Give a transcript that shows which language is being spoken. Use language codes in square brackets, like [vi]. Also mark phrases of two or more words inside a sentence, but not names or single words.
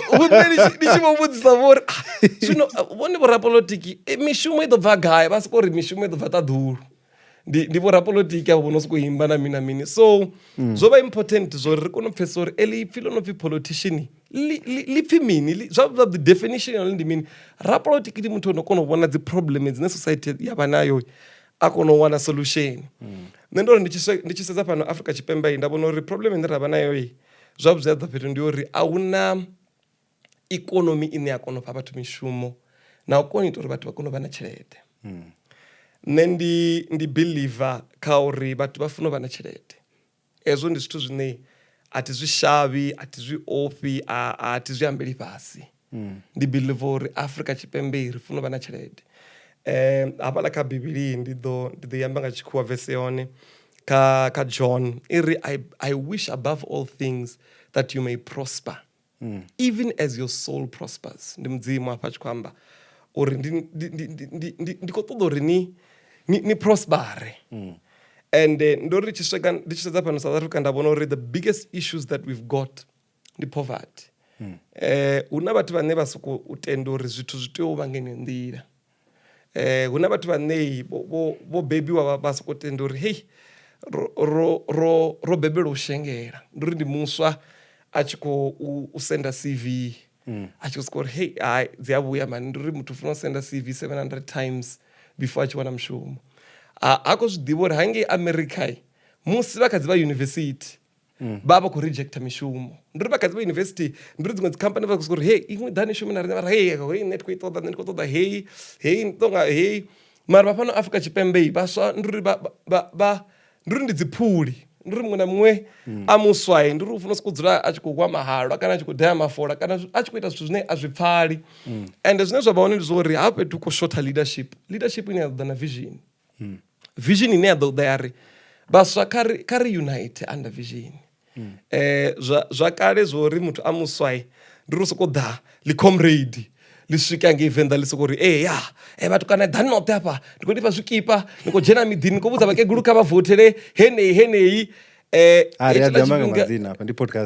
[ve] ndi tshi vho vhudzisa vhori zwino vhone vhorapolotiki mishumo i ḓo bva gai vha sokou ri mishumo i ḓo bva ṱaḓulu ndi vhorapolotiki avho vho no sokou imba na mini na mini so zwo vha important zwori ri kone u pfhesesa uri eḽi ipfhi ḽo no pfhi politician ḽi pfhi mini zwa [en] the definition [ve] yalo ndi mini. Rapolotiki ndi muthu o no kona u vhona dzi problem dzine society ya vha nayo a kona u wana solution. Nṋe ndo ri ndi tshi sedza fhano Afrika Tshipembe nda vhona uri problem ine ra vha nayo zwavhuḓi ḓa fhethu ndi uri a huna ikonomi ine ya kona u fha vhathu mishumo na u kona ita uri vhathu vha kone u vha na tshelede. Nṋe ndi believer kha uri vhathu vha funa u vha na tshelede. Ezwo ndi zwithu zwine a ti zwi shavhi a ti zwi ofhi a ti zwi ambeli fhasi. Ndi believe uri Afrika Tshipembe ri funa u vha na tshelede. Hafhaḽa kha Bivhili ndi ḓo yamba nga tshikhuwa vese yone kha John iri [en] I wish above all things that you may prosper even as your soul prospers. [ve] Ndi mudzimu hafha tshi khou amba uri ndi khou ṱoḓa uri ni prospere. And ndo ri ndi tshi sedza fhano South Africa nda vhona uri [en] the biggest issues that we've got [ve] ndi poverty. Huna vhathu vhane vha sokou tenda uri zwithu zwi tea u vha nga ino nḓila. Huna vhathu vhane vho bebiwa vha sokou tenda uri hey ro bebelwa u shengela ndi uri ndi muswa a tshi khou senda CV a tshi khou sokou uri hey hai dzi a vhuya mani ndi uri muthu funa u senda CV 700 times before a tshi wana mushumo. A khou zwi ḓivha uri hangei America musi vha kha dzi vha university vha vha khou rejecta mishumo ndi uri vha kha dzi vha university ndi uri dziṅwe dzi company vha khou sokou uri hey iṅwe ḓani shumi na riṋe vha hey nṋe ndi khou i ṱoḓa nṋe ndi khou ṱoḓa hey ntonga hey mara vha fhano Afrika Tshipembe vhaswa ndi uri ndi uri ndi dzi phuli ndi uri muṅwe na muṅwe a muswa ndi uri u funa u sokou dzula a tshi khou gwa mahalwa kana a tshi khou daya mafola kana a tshi khou ita zwithu zwine a zwi pfhali. And zwine zwa vha hone ndi zwa uri hafha fhethu khou shotha leadership ine ya ḓo ḓa na vision ine ya ḓo ḓa ya ri vhaswa kha ri [en] unite under vision. [ve] Zwa kale zwo uri muthu a muswa ndi uri u sokou ḓa ḽi comrade ḽi swika ngei Venda ḽi sokou ri vhathu kana ḓani noṱhe hafha ndi khou ḓifha zwikipa ndi khou dzhena miḓini ndi khou vhudza vhakegulu kha vha votele heneyi ri a ḓi amba nga madzina hafha ndi podcast